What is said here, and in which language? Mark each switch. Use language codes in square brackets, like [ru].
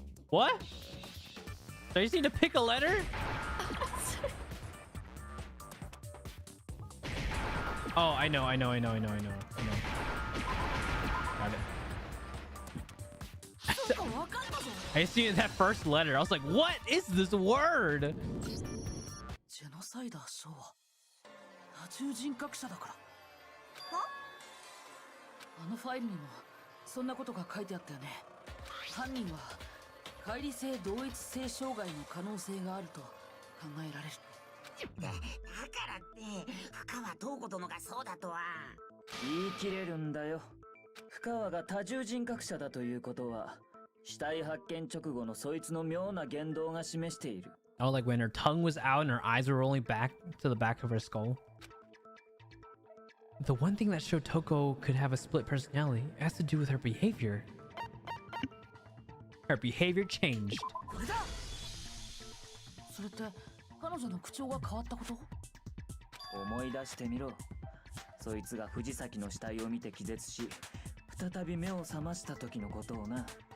[en] What? So I just need to pick a letter? Oh, I know. Got it. I see that first letter. I was like, what is this word? [ja] ジェノサイダーショーは多重人格者だから。あのファイルにもそんなことが書いてあったよね。犯人は乖離性同一性障害の可能性があると考えられる。だからって深川塔子殿がそうだとは。言い切れるんだよ。深川が多重人格者だということは死体発見直後のそいつの妙な言動が示している。 [en] Oh, like when her tongue was out and her eyes were rolling back to the back of her skull. The one thing that showed Toko could have a split personality has to do with her behavior. Her behavior changed. [ja] これだ。それって彼女の口調が変わったこと？思い出してみろ。そいつが藤崎の死体を見て気絶し、再び目を覚ました時のことをな。